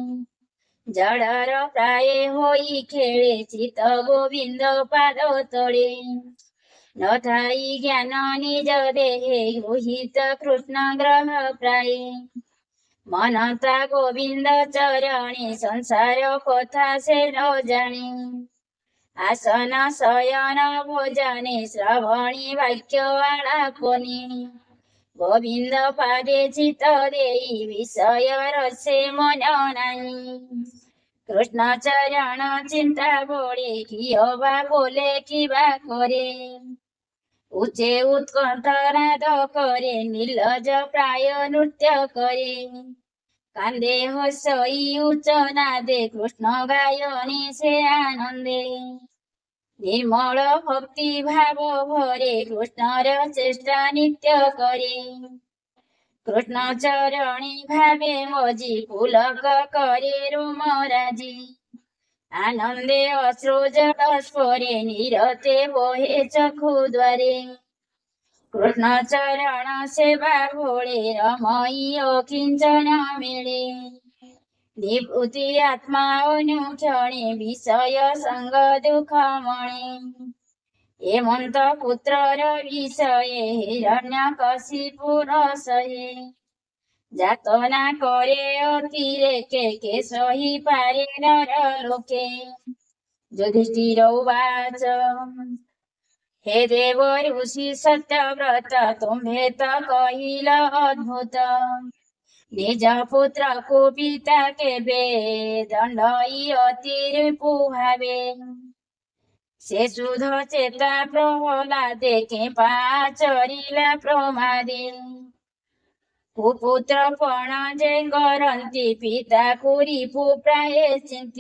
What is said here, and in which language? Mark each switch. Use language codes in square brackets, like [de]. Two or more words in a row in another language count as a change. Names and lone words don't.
[or] ଜଡ଼ର ପ୍ରାୟ ହୋଇ ଖେଳେ ଚିତ୍ତ ଗୋବିନ୍ଦ ପାଦ ତଳେ ନ ଥାଇ ଜ୍ଞାନ ନିଜ ଦେହେ ଗୃହୀତ କୃଷ୍ଣ ଗ୍ରହ ପ୍ରାୟ ମନତା ଗୋବିନ୍ଦ ଚରଣେ ସଂସାର କଥା ସେ ନ ଜାଣେ ଆସନ ଶୟନ ଭୋଜନେ ଶ୍ରବଣୀ ବାକ୍ୟ ଆଳାପନେ ଗୋବିନ୍ଦ ପାଦେ ଚିତ୍ତ ଦେଇ ବିଷୟ ରସେ ମନ ନାହିଁ କୃଷ୍ଣ ଚରଣ ଚିନ୍ତା ବଡ଼େ କିବା ବୋଲେ କିବା କରେ ଉଚ୍ଚେ ଉତ୍କଣ୍ଠ ନାଦ କରେ ନିର୍ଲଜ ପ୍ରାୟ ନୃତ୍ୟ କରେ କାନ୍ଦେ ହସଇ ଉଚ୍ଚ ନାଦେ କୃଷ୍ଣ ଗାୟନେ ସେ ଆନନ୍ଦେ ନିର୍ମଳ ଭକ୍ତି ଭାବ ଭରେ କୃଷ୍ଣର ଚେଷ୍ଟା ନିତ୍ୟ କରେ କୃଷ୍ଣ ଚରଣୀ ଭାବେ ମଜି ପୁଲକ କରେ ରୋମରାଜି ଆନନ୍ଦେ ଅଶ୍ରୁ ଜଳସ୍ଫରେ ନିରତେ ବୋହେ ଚଖୁ ଦ୍ୱାରେ କୃଷ୍ଣ ଚରଣ ସେବା ଭୋଳେ ରମଇ ଅକିଞ୍ଚନ ମେଳେ ନିବୃତ୍ତି ଆତ୍ମା ଅନୁକ୍ଷଣେ ବିଷୟ ସଙ୍ଗ ଦୁଃଖ ମଣେ ହେମନ୍ତ ପୁତ୍ରର ବିଷୟେ ହିରଣ୍ୟକଶିପୁର ସହେ ଯାତନା କରେ ଅତିରେକେ କେ ସହି ପାରେ ନର ଲୋକେ ଯୁଧିଷ୍ଠିର ଉବାଚ ହେ ଦେବ ଋଷି ସତ୍ୟବ୍ରତ ତୁମ୍ଭେ ତ କହିଲ ଅଦ୍ଭୁତ ନିଜ ପୁତ୍ର କୁ ପିତା କେ ବେ ଦଣ୍ଡଇ ଅତି ରିପୁ ଭାବେ ସେ ଶୁଦ୍ଧ ଚେତା ପ୍ରହଲାଦେ କେ ପାଚରିଲା ପ୍ରମାଦେ କୁପୁତ୍ରପଣ ଯେ କରନ୍ତି ପିତାକୁ ରିପୁ ପ୍ରାୟେ ଚିନ୍ତି।